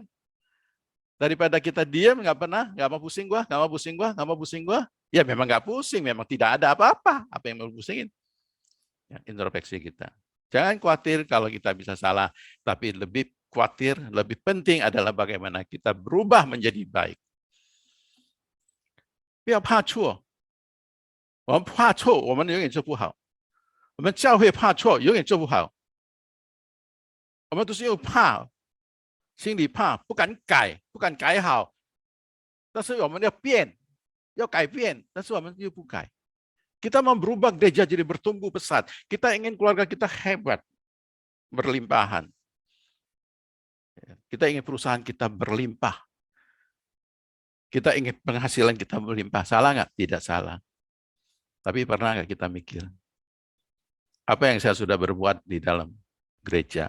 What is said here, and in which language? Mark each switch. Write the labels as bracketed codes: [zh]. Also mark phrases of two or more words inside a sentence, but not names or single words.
[id] Daripada kita diam, nggak mau pusing gua, nggak mau pusing gua, nggak mau pusing gua. Ya memang nggak pusing, memang tidak ada apa-apa. Apa yang mau pusingin? Ya, introspeksi kita. Jangan khawatir kalau kita bisa salah, tapi lebih khawatir, lebih penting adalah bagaimana kita berubah menjadi baik. [zh] 不要怕错，我们怕错，我们永远做不好。我们教会怕错，永远做不好。我们都是又怕，心里怕，不敢改，不敢改好。但是我们要变，要改变，但是我们又不改。 [id] Kita mau berubah gereja jadi bertumbuh pesat. Kita ingin keluarga kita hebat, berlimpahan. Kita ingin perusahaan kita berlimpah. Kita ingin penghasilan kita berlimpah. Salah nggak? Tidak salah. Tapi pernah nggak kita mikir, apa yang saya sudah berbuat di dalam gereja?